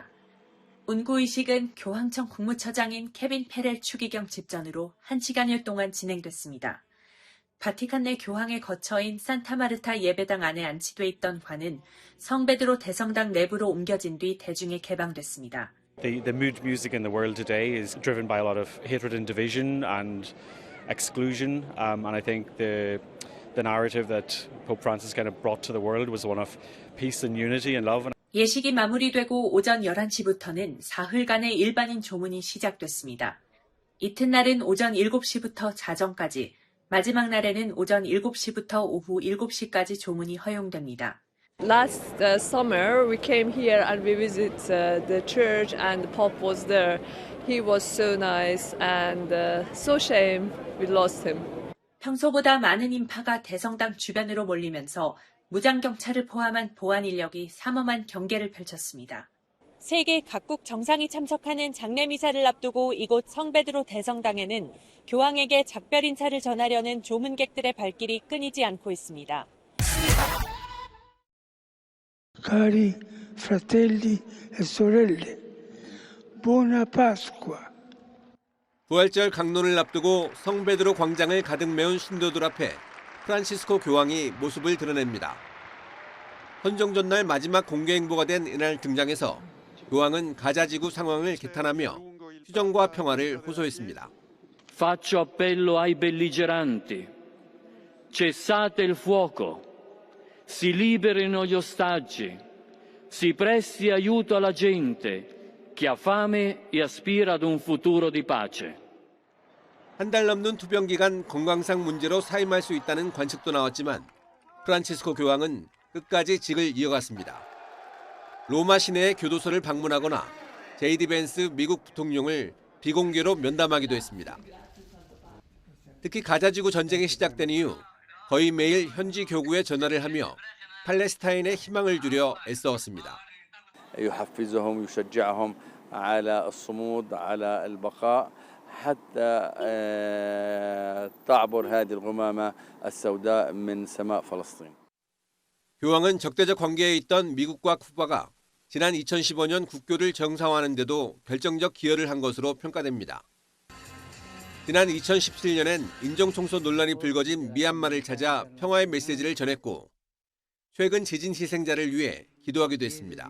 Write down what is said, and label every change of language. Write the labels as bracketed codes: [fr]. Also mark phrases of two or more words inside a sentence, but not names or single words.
[ko] 운구의식은 교황청 국무처장인 케빈 페렐 추기경 집전으로 1시간여 동안 진행됐습니다. 바티칸 내 교황의 거처인 산타마르타 예배당 안에 안치돼 있던 관은 성베드로 대성당 내부로 옮겨진 뒤 대중에 개방됐습니다. [en] The mood music in the world today is driven by a lot of hatred and division and exclusion, and I think the narrative that Pope Francis kind of brought to the world was one of peace and unity and love. [ko] 예식이 마무리되고 오전 11시부터는 사흘간의 일반인 조문이 시작됐습니다. 이튿날은 오전 7시부터 자정까지, 마지막 날에는 오전 7시부터 오후 7시까지 조문이 허용됩니다. [en] Last summer we came here and we visit the church and the Pope was there. He was so nice and so shame we lost him. [ko] 평소보다 많은 인파가 대성당 주변으로 몰리면서 무장경찰을 포함한 보안 인력이 삼엄한 경계를 펼쳤습니다. 세계 각국 정상이 참석하는 장례미사를 앞두고 이곳 성베드로 대성당에는 교황에게 작별 인사를 전하려는 조문객들의 발길이 끊이지 않고 있습니다. [it] Cari fratelli e sorelle, buona Pasqua. [ko] 부활절 강론을 앞두고 성베드로 광장을 가득 메운 신도들 앞에 프란치스코 교황이 모습을 드러냅니다. 헌정 전날 마지막 공개 행보가 된 이날 등장해서 교황은 가자지구 상황을 개탄하며 휴전과 평화를 호소했습니다. [it] Faccio appello ai belligeranti. Cessate il fuoco. Si liberino gli ostaggi. Si presti aiuto alla gente che ha fame e aspira ad un futuro di pace. [ko] 한 달 넘는 투병 기간 건강상 문제로 사임할 수 있다는 관측도 나왔지만 프란치스코 교황은 끝까지 직을 이어갔습니다. 로마 시내의 교도소를 방문하거나 제이디 벤스 미국 부통령을 비공개로 면담하기도 했습니다. 특히 가자지구 전쟁이 시작된 이후 거의 매일 현지 교구에 전화를 하며 팔레스타인의 희망을 주려 애써왔습니다. [ar] يحفزهم يشجعهم على الصمود على البقاء حتى تعبر هذه الغمامة السوداء من سماء فلسطين. [ko] 교황은 적대적 관계에 있던 미국과 쿠바가 지난 2015년 국교를 정상화하는 데도 결정적 기여를 한 것으로 평가됩니다. 지난 2017년엔 인종청소 논란이 불거진 미얀마를 찾아 평화의 메시지를 전했고 최근 지진 희생자를 위해 기도하기도 했습니다.